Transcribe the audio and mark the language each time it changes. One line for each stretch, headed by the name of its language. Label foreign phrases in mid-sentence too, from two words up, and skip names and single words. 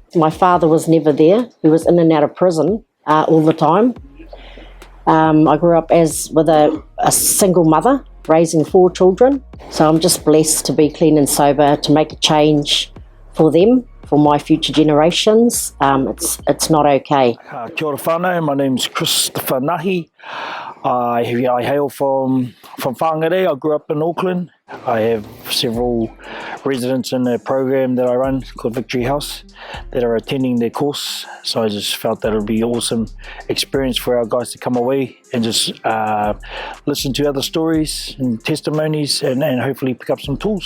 English: My father was never there. He was in and out of prison all the time. I grew up with a single mother raising 4 children. So I'm just blessed to be clean and sober, to make a change for them, for my future generations. It's not okay.
Māori: Kia ora whānau,
English: my name's Christopher Nahi. I hail from Whangarei. I grew up in Auckland. I have several residents in a program that I run called Victory House that are attending their course. So I just felt that it would be an awesome experience for our guys to come away and just listen to other stories and testimonies and hopefully pick up some tools.